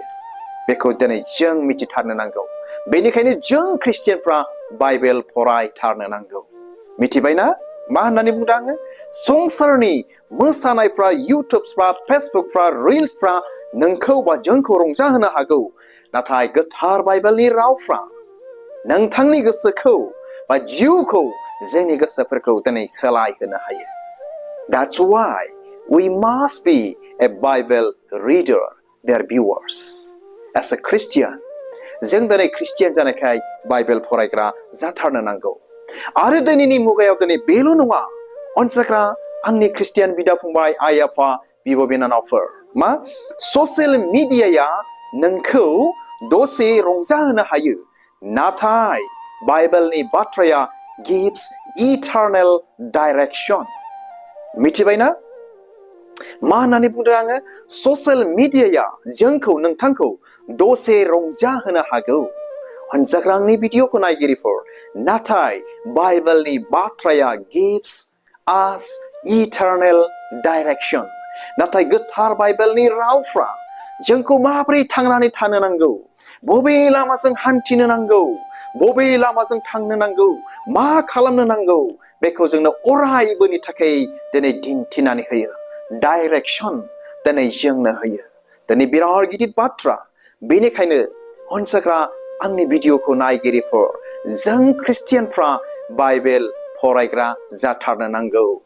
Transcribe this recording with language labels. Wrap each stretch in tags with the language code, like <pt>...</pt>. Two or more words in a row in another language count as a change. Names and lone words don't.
<brx>बेखौ दिनै जों मिथिथारनो नांगौ बेनिखायनो जों ख्रिस्टियानफ्रा बाइबेल फरायथारनो नांगौ मिथिबायना मा होननानै बुंदों आङो संसारनि मोसानायफ्रा इउटुबफ्रा फेसबुकफ्रा रिल्सफ्रा नोंखौ बा जोंखौ रंजाहोनो हागौ नाथाय गोथार बाइबेलनि रावफ्रा नोंथांनि गोसोखौ बा जिउखौ जोंनि गोसोफोरखौ दिनै सोलायहोनो हायो</brx> <en>That's why we must be a Bible reader dear viewers as a Christian</en> <brx>जों दिनै ख्रिस्टियान जानायखाय बाइबेल फरायग्रा जाथारनो नांगौ आरो दिनैनि मुगायाव दिनै बेल' नङा अनसायग्रा आंनि ख्रिस्टियान बिदा फंबाय आइ आफा बिब' बिनानावफोर मा ससियेल मिडियाया नोंखौ दसे रंजाहोनो हायो नाथाय बाइबेलनि बाथ्राया</brx> <en>gives eternal direction</en> <brx>मिथिबायना मा होननानै बुंदों आङो ससियेल मिडियाया जोंखौ नोंथांखौ दसे रंजाहोनो हागौ अनसायग्रा आंनि भिडिअखौ नायगिरिफोर नाथाय बाइबेलनि बाथ्राया</brx> <en>gives us eternal direction</en> <brx>नाथाय गोथार बाइबेलनि रावफ्रा जोंखौ माबोरै थांनानै थानो नांगौ बबे लामाजों हान्थिनो नांगौ बबे लामाजों थांनो नांगौ मा खालामनो नांगौ बेखौ जोंनो अरायबोनि थाखाय दिनै दिन्थिनानै होयो डाइरेक्सन दिनै जोंनो होयो दिनै बिराद गिदिर बाथ्रा बेनिखायनो अनसायग्रा आंनि भिडिअखौ नायगिरिफोर जों ख्रिस्टियानफ्रा बाइबेल फरायग्रा जाथारनो नांगौ</brx>